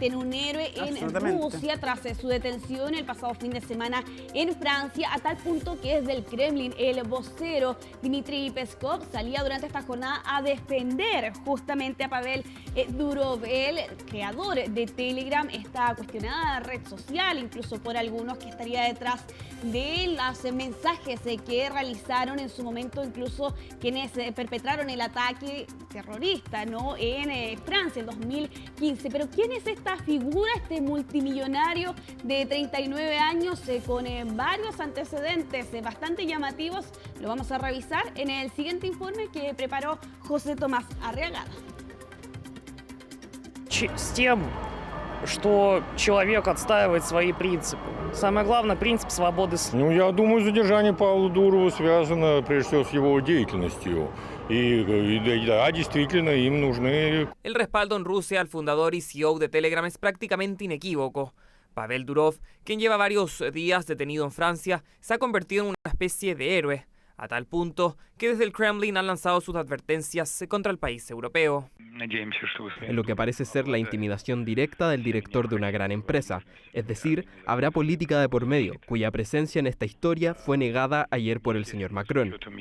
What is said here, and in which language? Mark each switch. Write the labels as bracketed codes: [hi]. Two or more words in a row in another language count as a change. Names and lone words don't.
[es] en un héroe en Rusia tras su detención el pasado fin de semana en Francia, a tal punto que desde el Kremlin el vocero Dmitry Peskov salía durante esta jornada a defender justamente a Pavel Durov, el creador de Telegram, esta cuestionada red social, incluso por algunos que estaría detrás de los mensajes que realizaron en su momento incluso quienes perpetraron el ataque terrorista, ¿no?, en Francia en 2015. Pero ¿quién es esta figura, este multimillonario de 39 años con varios antecedentes bastante llamativos? Lo vamos a revisar en el siguiente informe que preparó José Tomás Arriagada. [ru] С тем, что человек отстаивает свои принципы. Самое главное, принцип свободы слова. Ну, я думаю, задержание Павла Дурова связано, прежде всего, с его деятельностью. Y да, действительно, им нужны... [es] El respaldo en Rusia al fundador y CEO de Telegram es prácticamente inequívoco. Pavel Durov, quien lleva varios días detenido en Francia, se ha convertido en una especie de héroe, a tal punto que desde el Kremlin han lanzado sus advertencias contra el país europeo. En lo que parece ser la intimidación directa del director de una gran empresa, es decir, habrá política de por medio, cuya presencia en esta historia fue negada ayer por el señor Macron.